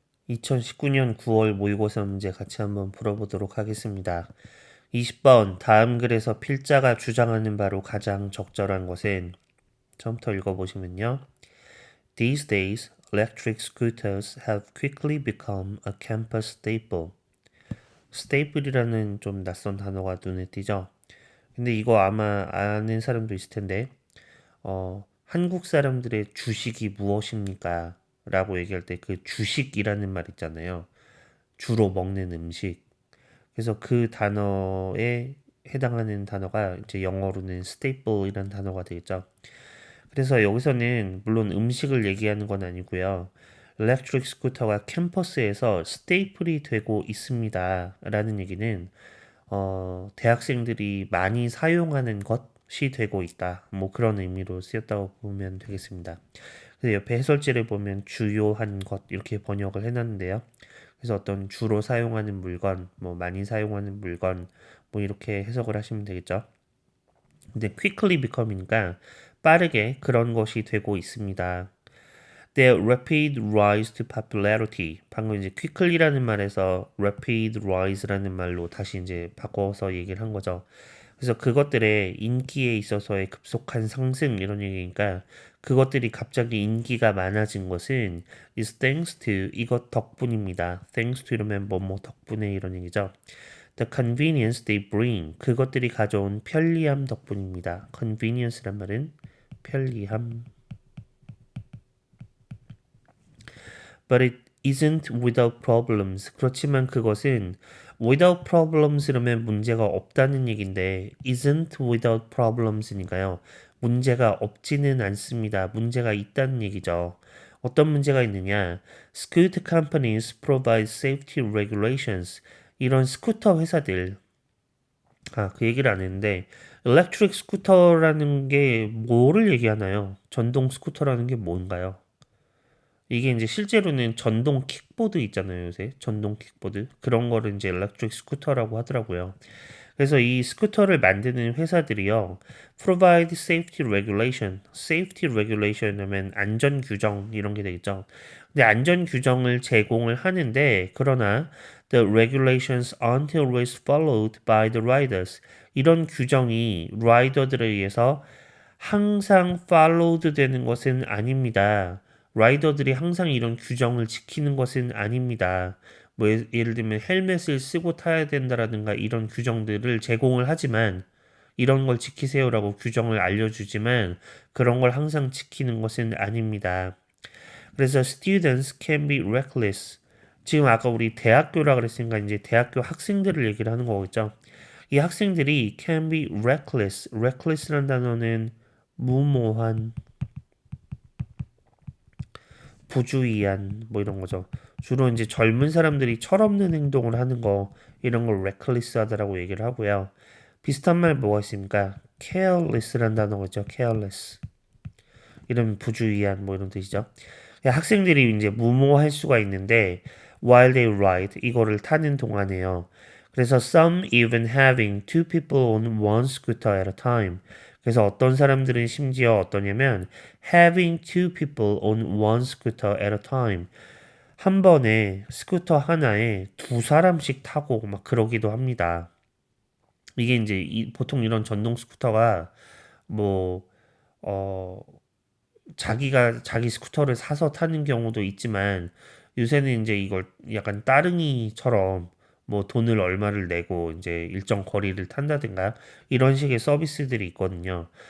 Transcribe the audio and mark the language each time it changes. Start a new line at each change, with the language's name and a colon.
Korean: 2019년 9월 모의고사 문제 같이 한번 풀어보도록 하겠습니다. 20번 다음 글에서 필자가 주장하는 바로 가장 적절한 것은 처음부터 읽어보시면요.
English: These days, electric scooters have quickly become a campus staple.
Korean: staple이라는 좀 낯선 단어가 눈에 띄죠. 근데 이거 아마 아는 사람도 있을 텐데 한국 사람들의 주식이 무엇입니까? 라고 얘기할 때 그 주식이라는 말 있잖아요. 주로 먹는 음식. 그래서 그 단어에 해당하는 단어가 이제 영어로는 staple이라는 단어가 되겠죠. 그래서 여기서는 물론 음식을 얘기하는 건 아니고요. electric 스쿠터가 캠퍼스에서 스테이플이 되고 있습니다. 라는 얘기는 대학생들이 많이 사용하는 것이 되고 있다. 뭐 그런 의미로 쓰였다고 보면 되겠습니다. 그래서 옆에 해설지를 보면 주요한 것 이렇게 번역을 해놨는데요. 그래서 어떤 주로 사용하는 물건, 뭐 많이 사용하는 물건, 뭐 이렇게 해석을 하시면 되겠죠. 근데 quickly become이니까 빠르게 그런 것이 되고 있습니다.
English: Their rapid rise to popularity.
Korean: 방금 이제 quickly라는 말에서 rapid rise라는 말로 다시 이제 바꿔서 얘기를 한 거죠. 그래서 그것들의 인기에 있어서의 급속한 상승 이런 얘기니까 그것들이 갑자기 인기가 많아진 것은
English: is thanks to
Korean: 이것 덕분입니다. thanks to 이러면 뭐뭐 덕분에 이런 얘기죠.
English: The convenience they bring
Korean: 그것들이 가져온 편리함 덕분입니다. convenience란 말은 편리함.
English: But it isn't without problems.
Korean: 그렇지만 그것은 without problems라면 문제가 없다는 얘긴데
English: isn't without problems
Korean: 니까요. 문제가 없지는 않습니다. 문제가 있다는 얘기죠. 어떤 문제가 있느냐?
English: Scooter companies provide safety regulations.
Korean: 이런 스쿠터 회사들 그 얘기를 안 했는데 electric 스쿠터라는 게 뭐를 얘기하나요? 전동 스쿠터라는 게 뭔가요? 이게 이제 실제로는 전동 킥보드 있잖아요, 요새. 전동 킥보드. 그런 거를 이제 일렉트릭 스쿠터라고 하더라고요. 그래서 이 스쿠터를 만드는 회사들이요.
English: provide safety regulation.
Korean: safety regulation 하면 안전 규정 이런 게 되겠죠. 근데 안전 규정을 제공을 하는데 그러나
English: the regulations aren't always followed by the riders.
Korean: 이런 규정이 라이더들에 의해서 항상 followed 되는 것은 아닙니다. 라이더들이 항상 이런 규정을 지키는 것은 아닙니다. 뭐 예를 들면 헬멧을 쓰고 타야 된다라든가 이런 규정들을 제공을 하지만 이런 걸 지키세요라고 규정을 알려주지만 그런 걸 항상 지키는 것은 아닙니다. 그래서
English: students can be reckless.
Korean: 지금 아까 우리 대학교라 그랬으니까 이제 대학교 학생들을 얘기를 하는 거겠죠. 이 학생들이
English: can be reckless.
Korean: reckless라는 단어는 무모한, 부주의한 뭐 이런 거죠. 주로 이제 젊은 사람들이 철없는 행동을 하는 거 이런 걸 reckless 하다라고 얘기를 하고요. 비슷한 말 뭐가 있습니까? careless라는 단어가 있죠.
English: careless.
Korean: 이런 부주의한 뭐 이런 뜻이죠. 학생들이 이제 무모할 수가 있는데
English: while they ride
Korean: 이거를 타는 동안에요.
English: 그래서 some even having two people on one scooter at a time.
Korean: 그래서 어떤 사람들은 심지어 어떠냐면
English: having two people on one scooter at a time.
Korean: 한 번에 스쿠터 하나에 두 사람씩 타고 막 그러기도 합니다. 이게 이제 보통 이런 전동 스쿠터가 뭐 어, 자기가 자기 스쿠터를 사서 타는 경우도 있지만 요새는 이제 이걸 약간 따릉이처럼 뭐 돈을 얼마를 내고 이제 일정 거리를 탄다든가 이런 식의 서비스들이 있거든요.